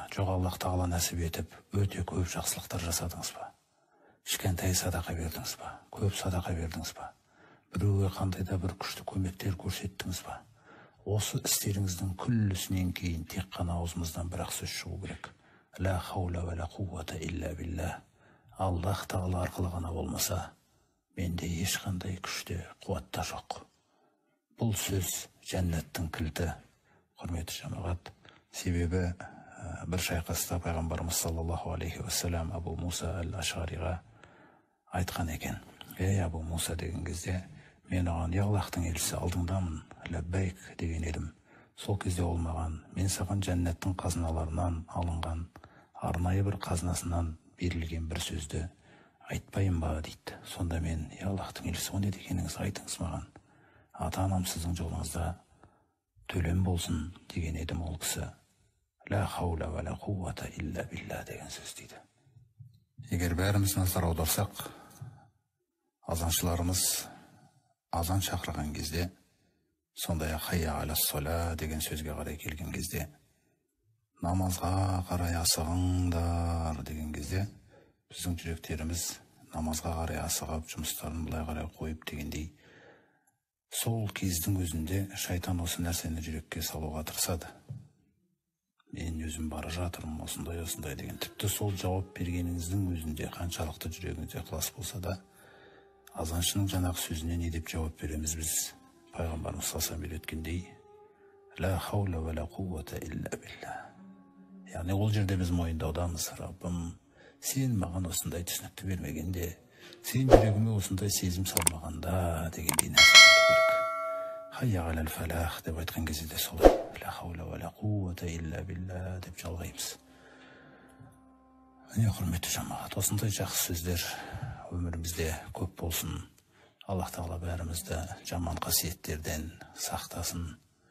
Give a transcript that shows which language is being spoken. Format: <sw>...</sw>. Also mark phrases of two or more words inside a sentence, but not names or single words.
<kk>Жоқ, Аллах Тағала нәсіп етіп, өте көп жақсылықтар жасадыңыз ба? Кішкентай садақа бердіңіз ба? Көп садақа бердіңіз ба? Біреуге қандай да бір күшті көмектер көрсеттіңіз ба? Осы істеріңіздің күллісінен кейін тек қана аузымыздан бір-ақ сөз шығу керек.</kk> <ar>لا حول ولا قوة إلا بالله.</ar> <kk>Аллах Тағала арқылы ғана болмаса, менде ешқандай күште, қуатта жоқ. Бұл сөз жәннаттың кілті, құрметті жамағат. Себебі бір шайқаста пайғамбарымыз</kk> <ar>صلى الله عليه وسلم</ar> <kk>Абу Муса әл-Ашғариға айтқан екен. Абу Муса деген кезде, мен оған Аллахтың елшісі алдыңдамын, ләббәйк деген едім. Сол кезде ол маған, мен саған жәннаттың қазыналарынан алынған, арнайы бір қазынасынан берілген бір сөзді айтпайын ба дейді. Сонда мен, Аллахтың елшісі, о не дегеніңіз, айтыңыз маған. Ата-анам сіздің жолыңызда төлем болсын деген едім. Ол кісі</kk> <ar>لا حول ولا قوة إلا بالله</ar> <kk>деген сөз дейді. Егер бәріміз назар аударсақ, азаншыларымыз азан шақырған кезде, сондай-ақ</kk> <ar>حي على الصلاة</ar> <kk>деген сөзге қарай келген кезде, намазға қарай асығыңдар деген кезде, біздің жүректеріміз намазға қарай асығып, жұмыстарын былай қарай қойып дегендей, сол кездің өзінде шайтан осы нәрсені жүрекке салуға тырысады. Мен өзім бара жатырмын, осындай деген. Тіпті сол жауап бергеніңіздің өзінде қаншалықты жүрегіңізде ықылас болса да, азаншының жаңағы сөзіне не деп жауап береміз біз? Пайғамбарымыз</kk> <ar>صلى الله عليه</ar> <kk>өткендей,</kk> <ar>لا حول ولا قوة إلا بالله.</ar> <kk>Яғни ол жерде біз мойындаудамыз, Раббым, сен маған осындай түсінікті бермегенде, сен жүрегіме осындай сезім салмағанда дегендей нәрсе керек.</kk> <ar>حي على الفلاح</ar> <kk>деп айтқан кезде де солай.</kk> <ar>لا حول ولا قوة إلا بالله</ar> <kk>деп жалғаймыз. Міне, құрметті жамағат, осындай жақсы сөздер өмірімізде көп болсын. Аллах Тағала бәрімізді жаман қасиеттерден сақтасын.</kk>